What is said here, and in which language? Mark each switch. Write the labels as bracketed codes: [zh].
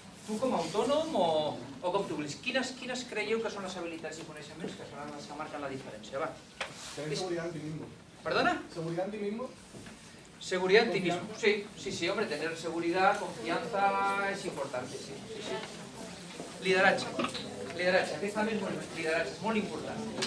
[ca] Tu com a autònom o com tu vulguis. Quines creieu que són les habilitats i coneixements que seran les que marquen la diferència? Va. [es] Tener seguridad en ti mismo. ¿Perdona? ¿Seguridad en ti mismo? Seguridad en ti mismo. Sí, hombre, tener seguridad, confianza es importante, sí. [ca] Lideratge, aquest també és lideratge, és molt important.